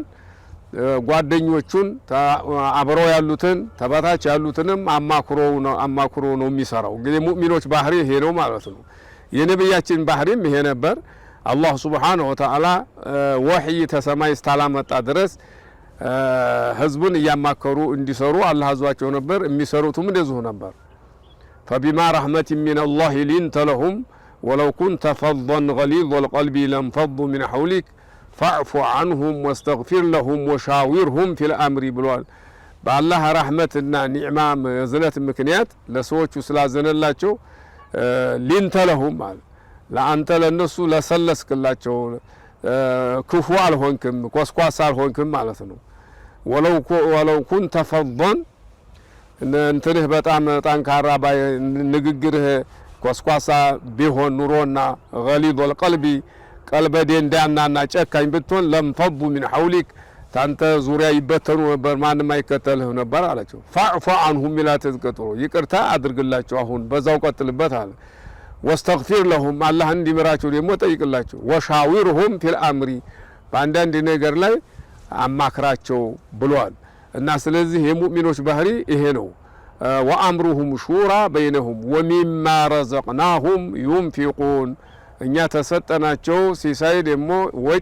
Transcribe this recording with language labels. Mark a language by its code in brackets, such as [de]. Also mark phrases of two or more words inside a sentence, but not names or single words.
[am] ጓደኞቹን አብረው ያሉትን ተባታች ያሉትንም አማክሮ ነው የሚሰራው። እንግዲህ ሙእሚኖች ባህሪ ይሄ ነው ማለት ነው። የነብያችን ባህሪም ይሄ ነበር። አላህ [ar] سبحانه وتعالى [am] ወህይ ተሰማይ እስታላመጣ ድረስ ህዝቡን እያማከሩ እንዲሰሩ አላህ አዟቸው ነበር። የሚሰሩትም እንደዚሁ ነበር። [ar] فبما رحمة من الله لنت لهم ولو كنت فظا غليظ القلب لانفضوا من حولك فاعف عنهم واستغفر لهم وشاورهم في الأمر [am] ብሏል። በአላህ ረህመትና ኒዕማ ዝነት ምክንያት ለሰዎቹ ስላዘነላቸው [ar] لنت لهم [am] ማለት ለአንተ ለነሱ ለሰለስክላቸው ክፉ አልሆንክም ኮስኳሳ አልሆንክም ማለት ነው። [ar] ولو كنت فظا [am] እንትንህ በጣም ጠንካራ ንግግርህ ኮስኳሳ ቢሆን ኑሮና [ar] غليظ القلب [am] ቀልበ ደንዳናና ጨካኝ ብትሆን [ar] لانفضوا من حولك [am] ታንተ ዙሪያ ይበተኑ ነበር ማንም አይከተልህ ነበር አላቸው። [ar] فاعف عنهم [am] ላ ተዝቀጥሩ ይቅርታ አድርግላቸው አሁን በዛው ቀጥልበት አለ። [ar] واستغفر لهم [am] አላህ እንዲምራቸው ደግሞ ጠይቅላቸው። [ar] وشاورهم في الأمر [am] በአንዳንድ ነገር ላይ አማክራቸው ብሏል። እና ስለዚህ የሙእሚኖች ባህሪ ይሄ ነው። [ar] وأمرهم شورى بينهم ومما رزقناهم ينفقون [am] እኛ ተሰጠናቸው ሲሳይ ደግሞ ወጭ